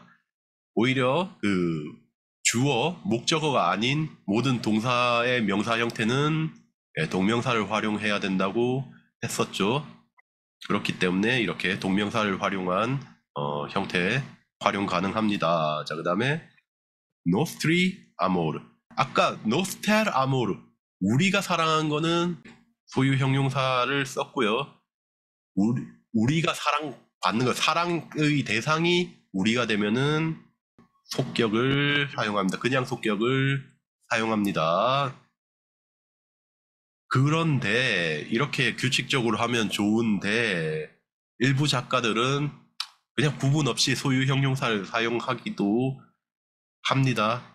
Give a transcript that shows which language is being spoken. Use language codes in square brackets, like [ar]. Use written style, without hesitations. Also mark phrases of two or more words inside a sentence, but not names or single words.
[ko] 오히려 그 주어, 목적어가 아닌 모든 동사의 명사 형태는 동명사를 활용해야 된다고 했었죠. 그렇기 때문에 이렇게 동명사를 활용한 형태 활용 가능합니다. 자, 그 다음에 [la] nostri amor. [ko] 아까 [la] noster amor. [ko] 우리가 사랑한 거는 소유 형용사를 썼고요. 우리가 사랑받는 거, 사랑의 대상이 우리가 되면은 속격을 사용합니다. 그냥 속격을 사용합니다. 그런데 이렇게 규칙적으로 하면 좋은데 일부 작가들은 그냥 구분 없이 소유 형용사를 사용하기도 합니다.